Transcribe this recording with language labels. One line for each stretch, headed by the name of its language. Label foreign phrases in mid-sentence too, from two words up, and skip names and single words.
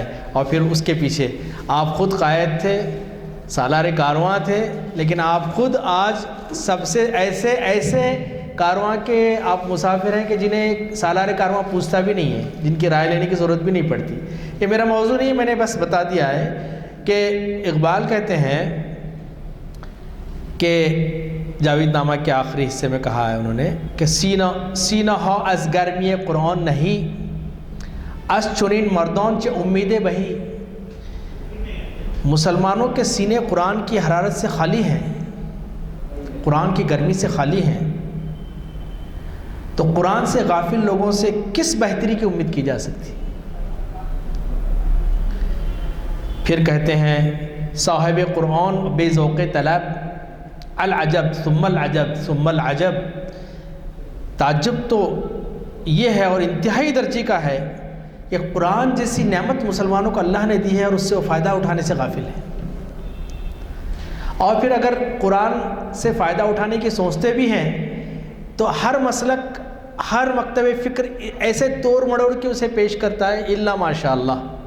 Urdu: اور پھر اس کے پیچھے آپ خود قائد تھے، سالار کارواں تھے، لیکن آپ خود آج سب سے ایسے کارواں کے آپ مسافر ہیں کہ جنہیں سالار کارواں پوچھتا بھی نہیں ہے، جن کی رائے لینے کی ضرورت بھی نہیں پڑتی. یہ میرا موضوع نہیں ہے، میں نے بس بتا دیا ہے کہ اقبال کہتے ہیں کہ جاوید نامہ کے آخری حصے میں کہا ہے انہوں نے کہ
Persian: سینہ ہا از گرمی قرآن نہیں، از چنین مردان چه امید بہی.
Urdu: مسلمانوں کے سینے قرآن کی حرارت سے خالی ہیں، قرآن کی گرمی سے خالی ہیں، تو قرآن سے غافل لوگوں سے کس بہتری کی امید کی جا سکتی. پھر کہتے ہیں
Persian: صاحب قرآن بے ذوق طلب،
Arabic: العجب ثم العجب ثم العجب.
Urdu: تعجب تو یہ ہے اور انتہائی درجے کا ہے کہ قرآن جیسی نعمت مسلمانوں کو اللہ نے دی ہے اور اس سے وہ فائدہ اٹھانے سے غافل ہے. اور پھر اگر قرآن سے فائدہ اٹھانے کی سوچتے بھی ہیں تو ہر مسلک، ہر مکتب فکر ایسے توڑ مڑوڑ کے اسے پیش کرتا ہے
Arabic: الا ماشاء اللہ.